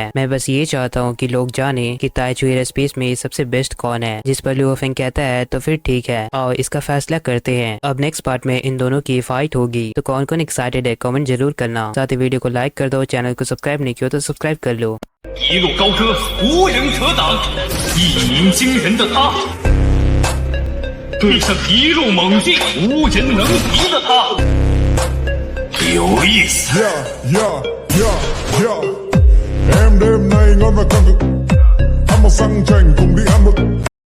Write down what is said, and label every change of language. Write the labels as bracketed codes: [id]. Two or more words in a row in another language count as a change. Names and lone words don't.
[hi] मैं बस ये चाहता हूँ कि लोग जाने कि ताइचुई एयरोस्पेस में सबसे बेस्ट कौन है। जिस पर लुओ फेंग कहता है तो फिर ठीक है और इसका फैसला करते हैं। अब [en] next part [hi] में इन दोनों की फाइट होगी, तो कौन कौन एक्साइटेड है कमेंट जरूर करना। साथ ही वीडियो को लाइक कर दो, चैनल को सब्सक्राइब नहीं किया तो सब्सक्राइब कर लो। [zh] 一路高歌，无人可挡，一鸣惊人的他，对上一路猛进，无人能敌的他，有意思。 [vi] Em đêm nay ngon và căng cực, ăn một xăng chành cùng đi ăn một